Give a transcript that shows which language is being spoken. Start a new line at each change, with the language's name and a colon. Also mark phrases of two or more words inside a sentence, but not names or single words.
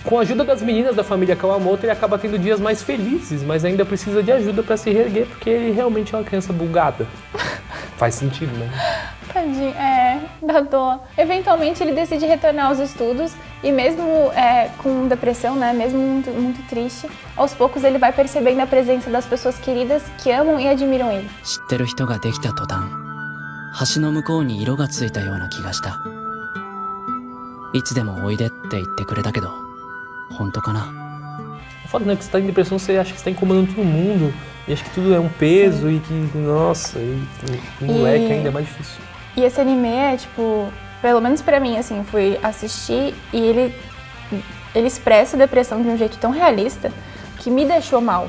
Portuguese: Com a ajuda das meninas da família Kawamoto, ele acaba tendo dias mais felizes, mas ainda precisa de ajuda pra se reerguer, porque ele realmente é uma criança bugada. Faz sentido, né? Tadinho, dá dó. Eventualmente ele decide retornar aos estudos e mesmo com depressão, né, mesmo muito, muito triste, aos poucos ele vai percebendo a presença das pessoas queridas que amam e admiram ele.
Japanese: 知ってる人ができた途端、橋の向こうに色がついたような気がした。いつでもおいでって言ってくれたけど、本当かな?
Portuguese: É foda, né? Que você tá em depressão, você acha que você tá incomodando todo mundo, e acha que tudo é um peso. Sim. E que, nossa, moleque ainda é mais difícil. E esse anime é, tipo, pelo menos pra mim, assim, fui assistir e ele expressa a depressão de um jeito tão realista que me deixou mal.